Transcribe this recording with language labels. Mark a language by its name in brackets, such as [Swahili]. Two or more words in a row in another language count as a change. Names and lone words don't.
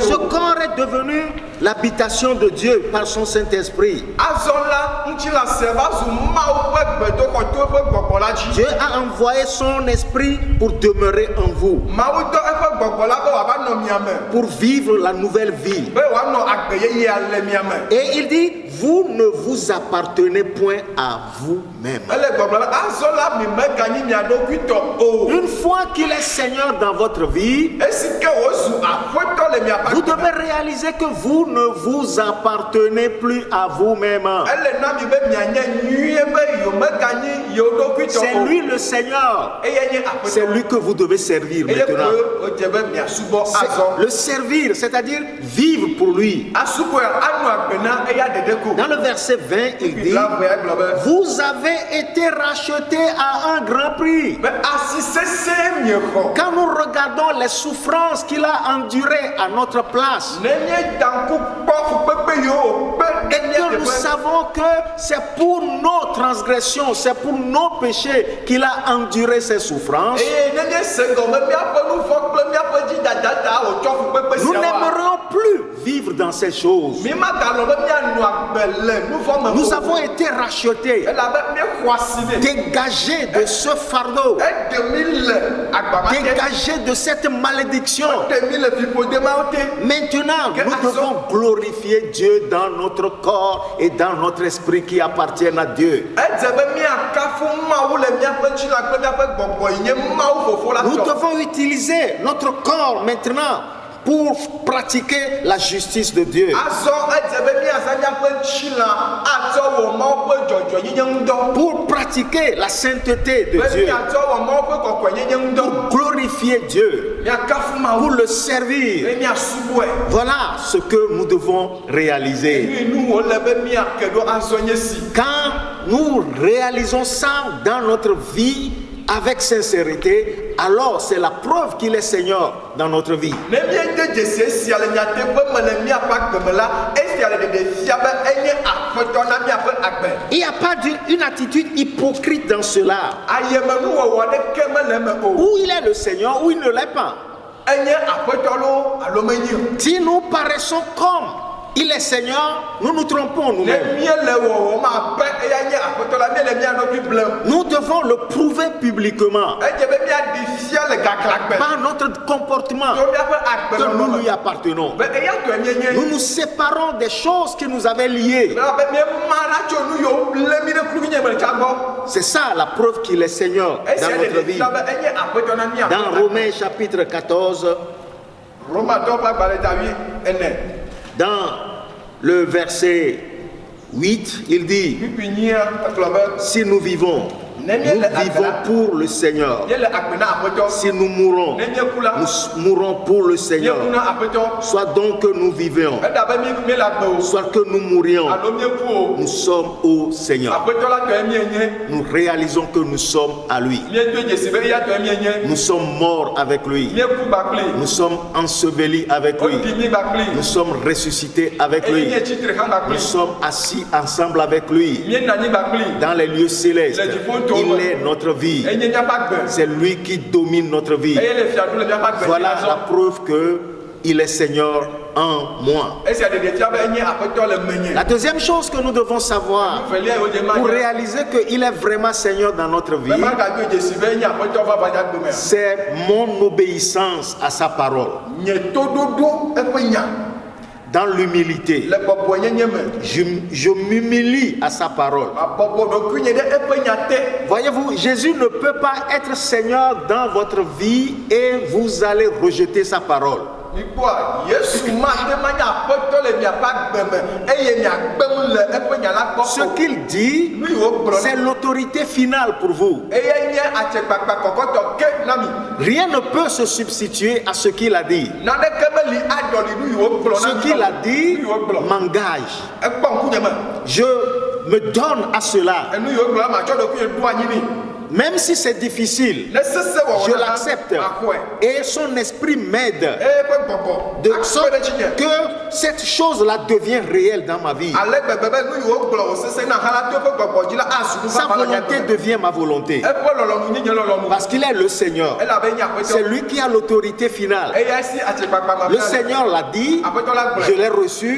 [French] Ce [Ewe] o. [French] corps est devenu l'habitation de Dieu par son Saint-Esprit. [Ewe] Azɔ la ŋutilã sia va zu Mawu ƒe gbedoxɔ to eƒe gbɔgbɔ la dzi. [French] Dieu a envoyé son esprit pour demeurer en vous. [Ewe] Mawu dɔ eƒe gbɔgbɔ la be wòava nɔ mia me. [French] pour vivre la nouvelle vie. [Ewe] Be wòanɔ agbe yeyea le mia me. [French] Et il dit, vous ne vous appartenez point à vous-même. [Ewe] Ele gbɔgblɔ be azɔ la mi meganyi mia ɖokui tɔ o. [French] Une fois qu'il est Seigneur dans votre vie, [Ewe] Esi ke wòzu aƒetɔ le miaƒe [French] vous [Ewe] agbe me. [French] devez réaliser que vous ne vous appartenez plus à vous-même. [Ewe] Ele na mi be mianye nyuie be yewo meganyi yewo ɖokui tɔ [French] C'est [Ewe] o. [French] lui le Seigneur. [Ewe] Eye nye [French] C'est [Ewe] aƒetɔ. [French] lui que vous devez servir [Ewe] Eye [French] maintenant. [Ewe] koe wodze be miasubɔ [French] C'est [Ewe] azɔ. [French] le servir, c'est-à-dire vivre pour lui. [Ewe] Asubɔe anɔ agbe na eya dede ko. [French] Dans le verset 20, il dit, [Ewe] La voya gblɔ be. [French] vous avez été rachetés à un grand prix. [Ewe] Be asi sesẽ miexɔ. [French] Quand nous regardons les souffrances qu'il a endurées à notre place, [Ewe] Ne míedanku kpɔ fukpekpe yiwo kpe ɖe [French] et que nous [Ewe] míateƒe. [French] savons que c'est pour nos transgressions, c'est pour nos péchés qu'il a enduré ces souffrances, [Ewe] Eye ne míese gɔme míaƒe nu vɔ kple míaƒe dzidada ta wòtsɔ fukpekpe [French] nous [Ewe] siawoa. [French] n'aimerions plus vivre dans ces choses. [Ewe] Mi magalɔ be mianɔ agbe le nu vɔ me [French] Nous [Ewe] o. [French] avons été rachetés, [Ewe] Elabe míexɔ asi nɛ. [French] dégagés de ce fardeau, [Ewe] Eɖe mi le agbama te. [French] dégagés de cette malédiction. [Ewe] Eɖe mi le fiƒode mawo te. [French] Maintenant, Que nous action- devons glorifier Dieu dans notre corps et dans notre esprit qui appartiennent à Dieu. [Ewe] Edze be míakafu Mawu le míaƒe ŋutilã kple míaƒe gbɔgbɔ yi nye Mawu Fofo la [French] Nous [Ewe] tɔ. [French] devons utiliser notre corps maintenant pour pratiquer la justice de Dieu. [Ewe] Azɔ edze be míaza míaƒe ŋutilã atsɔ wɔ Mawu ƒe dzɔdzɔenyenye ŋu dɔ. [French] Pour pratiquer la sainteté de [Ewe] Be [French] Dieu. [Ewe] míatsɔ wɔ Mawu ƒe kɔkɔenyenye ŋu dɔ. [French] Glorifier Dieu. [Ewe] Míakafu [French] Pour [Ewe] Mawu [French] le servir. [Ewe] be míasubɔe. [French] Voilà ce que nous devons réaliser. [Ewe] Nu wòle be míake ɖo azɔ nye si. [French] Quand nous réalisons ça dans notre vie avec sincérité, alors c'est la preuve qu'il est Seigneur dans notre vie. [Ewe] Ne míede dzese sia le nyateƒe me le míaƒe agbe me la, esia le ɖeɖe fia be enye aƒetɔ na míaƒe agbe. [French] Il n'y a pas une attitude hypocrite dans cela. [Ewe] Ayemenuwɔwɔ ɖeke mele eme o. [French] Ou il est le Seigneur ou il ne l'est pas. [Ewe] Enye aƒetɔ lo alo menye o. [French] Si nous paraissons comme il est Seigneur, nous nous trompons [Ewe] Ne [French] nous-mêmes. [Ewe] míele wɔwɔm abe eya nye aƒetɔ la, míele mía ɖokui blem. [French] Nous devons le prouver publiquement [Ewe] Edze be míaɖi fia le gaglãgbe [French] par notre comportement [Ewe] tso míaƒe [French] que nous [Ewe] agbenɔnɔ [French] lui appartenons. [Ewe] be eya tɔe míenye. [French] Nous nous séparons des choses qui nous avaient liés. [Ewe] Bena be míema la tso nu yiwo lé mi ɖe kluvinye me ɖeka gbɔ. [French] C'est ça la preuve qu'il est Seigneur dans [Ewe] Esia [French] notre [Ewe] ɖeɖe [French] vie. [Ewe] fia be enye aƒetɔ na mía. [French] Dans Romains chapitre 14, [Ewe] Romatɔwo ƒe agbalẽ ta 8:4. [French] dans le verset 8, il dit, [Ewe] Kpikpi 9 egblɔ be [French] si nous vivons, nous vivons pour le Seigneur. [Ewe] míele agbe na aƒetɔ. [French] Si nous mourons, [Ewe] Ne míeku la, [French] nous mourons pour le Seigneur. [Ewe] míeku na aƒetɔ. [French] Soit donc que nous vivions, [Ewe] Eda be míele agbe o [French] soit que nous mourions, [Ewe] alo míeku o. [French] nous sommes au Seigneur. [Ewe] Aƒetɔ la tɔe míenye. [French] Nous réalisons que nous sommes à lui. [Ewe] Míedoe dzesi be eya tɔe míenye. [French] Nous sommes morts avec lui. [Ewe] Míeku gbakpli. [French] Nous sommes ensevelis avec lui. [Ewe] Wodi mí gbakpli. [French] Nous sommes ressuscités avec [Ewe] Eye [French] lui. [Ewe] nye tsitre hã [French] Nous [Ewe] gbakpli. [French] sommes assis ensemble avec lui [Ewe] Míenɔ anyi gbakpli. [French] dans les lieux célestes. Il est notre vie. [Ewe] Enye míaƒe agbe. [French] C'est lui qui domine notre vie. [Ewe] Eye le fiaɖu le míaƒe agbe. [French] Voilà la preuve que il est Seigneur en moi. [Ewe] Esia ɖeɖe fia be enye aƒetɔ le menye. [French] La deuxième chose que nous devons savoir [Ewe] Velia yiwo dze ma [French] pour [Ewe] nye. [French] réaliser qu'il est vraiment Seigneur dans notre vie, [Ewe] Be magadoe dzesi be enye aƒetɔ va va nyagbe mea. [French] c'est mon obéissance à sa parole. [Ewe] Nye toɖoɖo eƒe nya [French] Dans l'humilité, [Ewe] le bɔbɔnyenye me. [French] je m'humilie à sa parole. [Ewe] Mabɔbɔ ɖokuinye ɖe eƒe nya te. [French] Voyez-vous, Jésus ne peut pas être Seigneur dans votre vie et vous allez rejeter sa parole. [Ewe] Mikpɔa, Yesu mate manye aƒetɔ le miaƒe agbe me eye miagbe ŋu le eƒe nya la gbɔ [French] Ce [Ewe] o. [French] qu'il dit, [Ewe] Nu yiwo gblɔ [French] c'est l'autorité finale pour vous. [Ewe] eye nye atsekpakpa kɔkɔtɔ ke na mi. [French] Rien ne peut se substituer à ce qu'il a dit. [Ewe] Naneke meli aɖɔli nu yiwo gblɔ na [French] Ce [Ewe] mi. [French] qu'il a dit [Ewe] Nu yiwo gblɔ. [French] m'engage. [Ewe] Ekpɔ ŋkunye me. [French] Je me donne à cela. [Ewe] Enu yiwo gblɔ matsɔ ɖokuinye ɖo anyi nɛ. [French] Même si c'est difficile, [Ewe] Ne sese wɔwɔ [French] je [Ewe] nana, [French] l'accepte. [Ewe] axɔe. [French] Et son esprit m'aide [Ewe] Eye ƒe gbɔgbɔ [French] de [Ewe] akpe [French] sorte [Ewe] ɖe tsinye. [French] que cette chose-là devient réelle dans ma vie. Sa volonté devient ma volonté. Parce qu'il est le Seigneur. C'est lui qui a l'autorité finale. Le Seigneur l'a dit, je l'ai reçu.